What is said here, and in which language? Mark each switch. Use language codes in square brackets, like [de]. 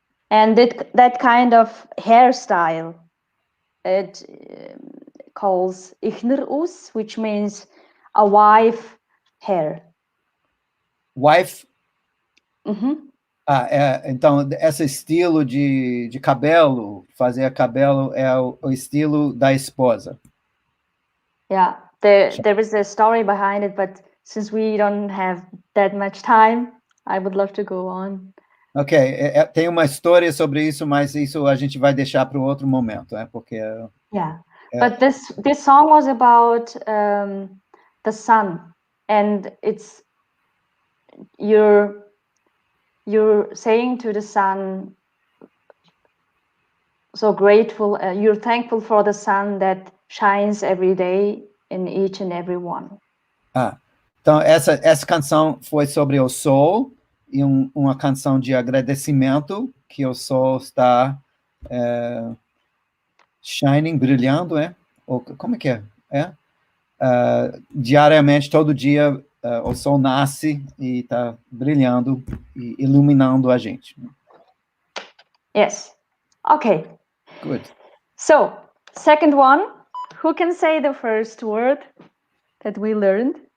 [en] And that kind of hairstyle, it calls Ichnerus, which means a wife hair. Wife? [pt] Então, esse estilo de cabelo, fazer cabelo, é o estilo da esposa. [en] Yeah, there is a story behind it, but since we don't have that much time, I would love to go on. [pt] Ok, tem uma história sobre isso, mas isso a gente vai deixar para um outro momento, porque... [en] Yeah, but this song was about the sun, and it's you're saying to the sun, so grateful, you're thankful for the sun that shines every day in each and every one. [pt] Então essa canção foi sobre o sol, e uma canção de agradecimento, que o sol está shining, brilhando, Ou, como é que é? Diariamente, todo dia, o sol nasce e está brilhando e iluminando a gente. [en] Yes. Okay. Good. So, second one, who can say the first word that we learned?